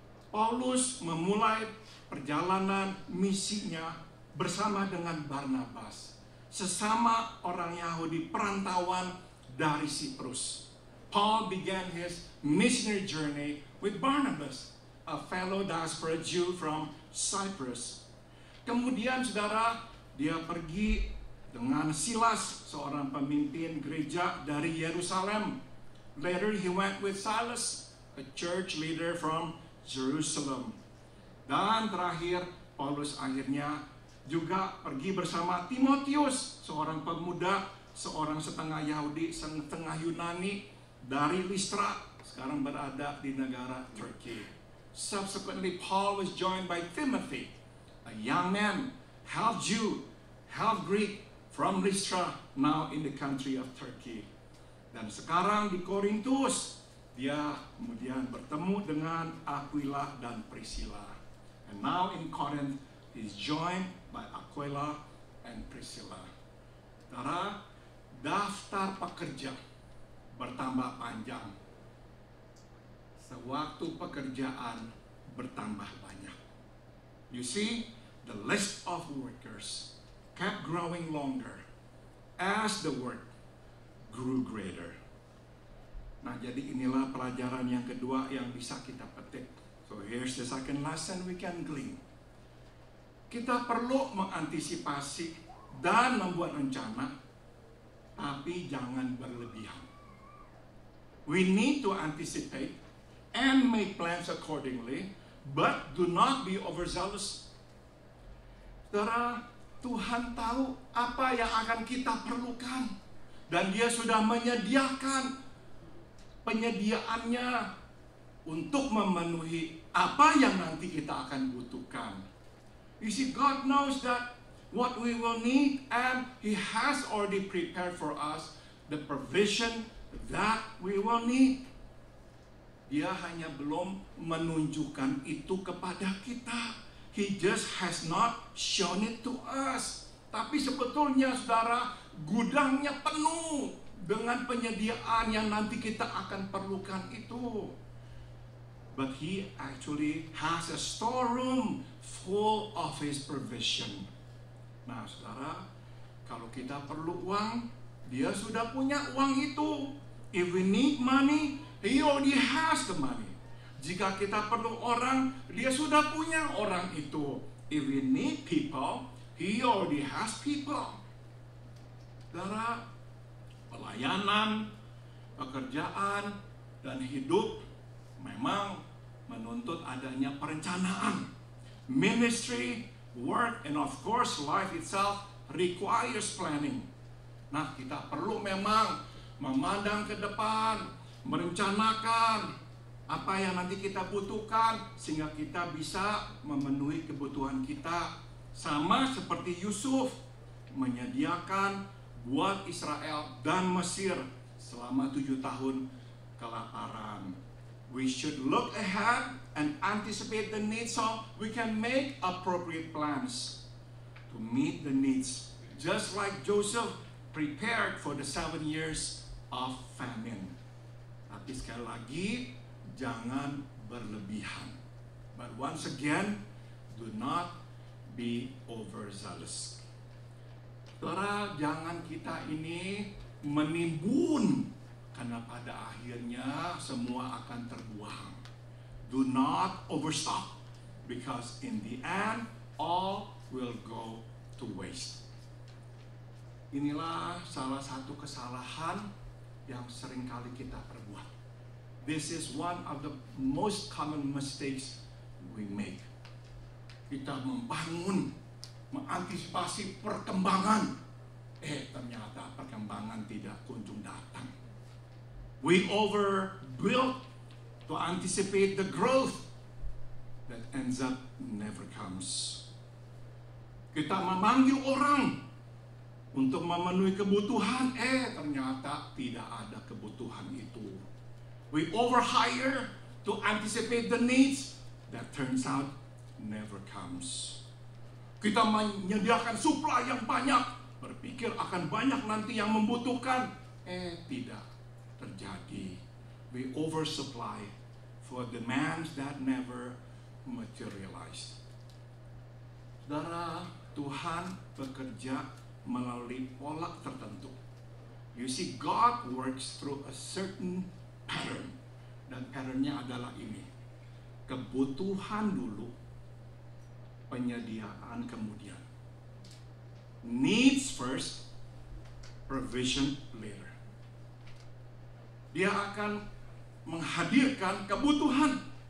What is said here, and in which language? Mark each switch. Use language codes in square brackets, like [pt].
[id] Paulus memulai perjalanan misinya bersama dengan Barnabas, sesama orang Yahudi perantauan dari Siprus. [en] Paul began his missionary journey with Barnabas, a fellow diaspora Jew from Cyprus. [id] Kemudian, saudara, dia pergi dengan Silas, seorang pemimpin gereja dari Yerusalem. [en] Later he went with Silas, a church leader from Jerusalem. [id] Dan terakhir, Paulus akhirnya juga pergi bersama Timotius, seorang pemuda, seorang setengah Yahudi, setengah Yunani dari Listra, sekarang berada di negara Turki. [en] Subsequently, Paul was joined by Timothy, a young man, half Jew, half Greek from Lystra, now in the country of Turkey. [id] Dan sekarang di Korintus, dia kemudian bertemu dengan Aquila dan Priscilla. [en] And now in Corinth, he's joined by Aquila and Priscilla. [id] Saudara, daftar pekerja bertambah panjang sewaktu pekerjaan bertambah banyak. [en] You see, the list of workers kept growing longer as the work grew greater. [id] Nah, jadi inilah pelajaran yang kedua yang bisa kita petik. [en] So here's the second lesson we can glean. [id] Kita perlu mengantisipasi dan membuat rencana, tapi jangan berlebihan. [en] We need to anticipate and make plans accordingly, but do not be overzealous. [id] Saudara, Tuhan tahu apa yang akan kita perlukan, dan Dia sudah menyediakan penyediaannya untuk memenuhi apa yang nanti kita akan butuhkan. [en] You see, God knows that what we will need, and He has already prepared for us the provision that we will need. [id] Dia hanya belum menunjukkan itu kepada kita. [en] He just has not shown it to us. [id] Tapi sebetulnya, saudara, gudangnya penuh dengan penyediaan yang nanti kita akan perlukan itu. [en] But He actually has a storeroom full of His provision. [id] Nah, saudara, kalau kita perlu uang, Dia sudah punya uang itu. [en] If we need money, He already has the money. [id] Jika kita perlu orang, Dia sudah punya orang itu. [en] If we need people, He already has people. [id] Saudara, pelayanan, pekerjaan, dan hidup memang menuntut adanya perencanaan. [en] Ministry, work, and of course life itself requires planning. [id] Nah, kita perlu memang memandang ke depan, merencanakan apa yang nanti kita butuhkan sehingga kita bisa memenuhi kebutuhan kita. Sama seperti Yusuf menyediakan buat Israel dan Mesir selama 7 tahun kelaparan. [en] We should look ahead and anticipate the needs so we can make appropriate plans to meet the needs. Just like Joseph prepared for the 7 years of famine. [id] Tapi sekali lagi, jangan berlebihan. [en] But once again, do not be overzealous. [id] Saudara, jangan kita ini menimbun, karena pada akhirnya semua akan terbuang. [en] Do not overstock, because in the end, all will go to waste. [id] Inilah salah satu kesalahan yang seringkali kita perbuat. [en] This is one of the most common mistakes we make. [id] Kita membangun, mengantisipasi perkembangan. Ternyata perkembangan tidak kunjung datang. [en] We overbuild to anticipate the growth that ends up never comes. [id] Kita memanggil orang untuk memenuhi kebutuhan, ternyata tidak ada kebutuhan itu. [en] We overhire to anticipate the needs that turns out never comes. [id] Kita menyediakan supply yang banyak, berpikir akan banyak nanti yang membutuhkan, tidak terjadi. [en] We oversupply for demands that never materialized. [id] Saudara, Tuhan bekerja melalui pola tertentu. [en] You see, God works through a certain pattern. [id] Dan patternnya adalah ini. Kebutuhan dulu, penyediaan kemudian. [en] Needs first, provision later. [id] Dia akan menghadirkan kebutuhan.